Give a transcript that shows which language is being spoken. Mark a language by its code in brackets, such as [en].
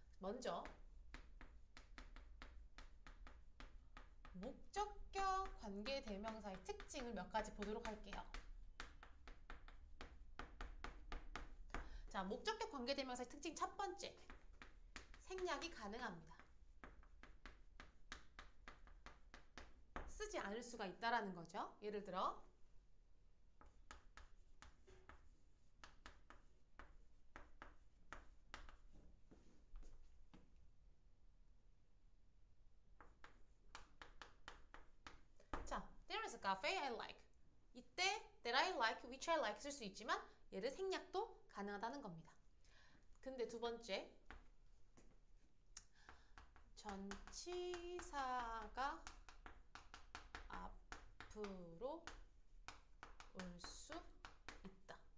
[ko] 먼저 목적격 관계대명사의 특징을 몇 가지 보도록 할게요. 자, 목적격 관계대명사의 특징 첫 번째. 생략이 가능합니다. 쓰지 않을 수가 있다라는 거죠. 예를 들어 자, [en] there is a cafe I like. [ko] 이때 [en] that I like, which I like [ko] 쓸 수 있지만 얘를 생략도 가능하다는 겁니다. 근데 두 번째 전치사가 앞으로 올 수 있다.